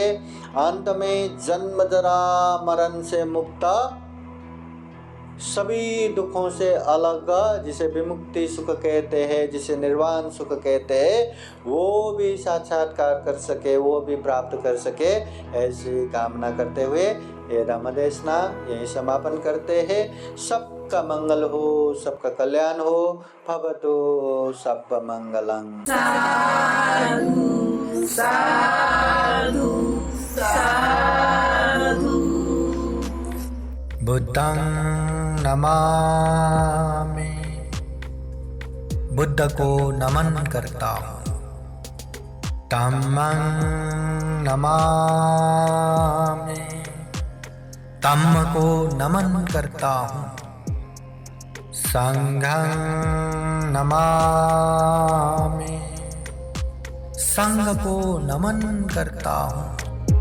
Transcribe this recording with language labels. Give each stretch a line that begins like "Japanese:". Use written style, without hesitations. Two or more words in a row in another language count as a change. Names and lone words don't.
Hindi: अंत में जन्म जरा मरण से मुक्त, सभी दुखों से अलग, जिसे विमुक्ति सुख कहते हैं, जिसे निर्वाण सुख कहते हैं, वो भी साक्षात्कार कर सके, वो भी प्राप्त कर सके, ऐसी कामना करते हुए ये धम्म देशना यही समापन करते हैं। सबका मंगल हो, सबका कल्याण हो।
Sanskrit: भवतु सर्व मंगलम्।
Pali: साधु साधु साधु। बुद्धं नमामि,
Hindi: बुद्ध को नमन करता हूँ।
Pali: धम्मं नमामि,
Hindi: धम्म को नमन करता हूँ।
Pali: संघं नमामि,
Hindi: संघ को नमन करता हूँ।